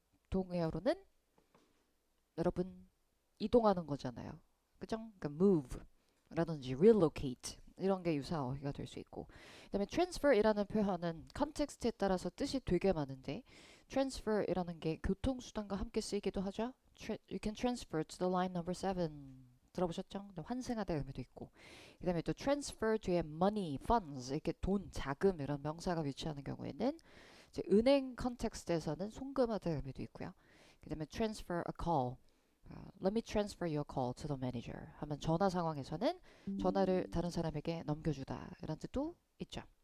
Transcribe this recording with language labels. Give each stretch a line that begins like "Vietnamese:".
Korean: 동의어로는 여러분 이동하는 거잖아요. 그죠? 그러니까 move 라든지 relocate 이런 게 유사 어휘가 될 수 있고, 그다음에 transfer이라는 표현은 컨텍스트에 따라서 뜻이 되게 많은데 transfer이라는 게 교통수단과 함께 쓰이기도 하죠.
English: You can transfer to the line number 7
Korean: 들어보셨죠? 환승하다 의미도 있고, 그다음에 또 transfer 뒤에 money, funds 이렇게 돈, 자금 이런 명사가 위치하는 경우에는 이제 은행 컨텍스트에서는 송금하다 의미도 있고요. 그다음에 transfer a call,
English: Let me transfer your call to the manager
Korean: 하면 전화 상황에서는 전화를 다른 사람에게 넘겨주다 이런 뜻도 있죠.